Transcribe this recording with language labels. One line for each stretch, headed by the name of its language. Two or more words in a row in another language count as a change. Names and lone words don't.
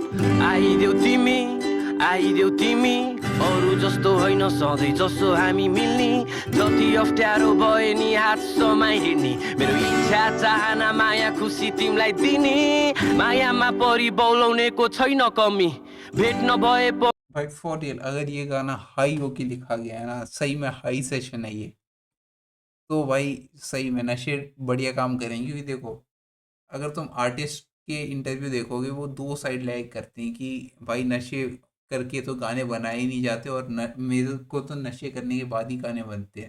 Nepali: आइदेऊ तिमी अरू जस्तो होइन सधैँ जसो हामी मिल्ने, जति अप्ठ्यारो भए नि हात समाइहिँड्ने, मेरो इच्छा चाहना माया खुसी तिमीलाई दिने, मायामा परि बौलाउनेको छैन कमी, भेट नभए
Hindi: भाई
English: for real,
Hindi: अगर ये गाना हाई होके लिखा गया है ना, सही में
English: high session
Hindi: है ये, तो भाई सही में नशे बढ़िया काम करेंगे। क्योंकि देखो, अगर तुम आर्टिस्ट के इंटरव्यू देखोगे, वो दो साइड लाइक करते हैं कि भाई नशे करके तो गाने बनाए ही नहीं जाते, और मेरे को तो नशे करने के बाद ही गाने बनते हैं।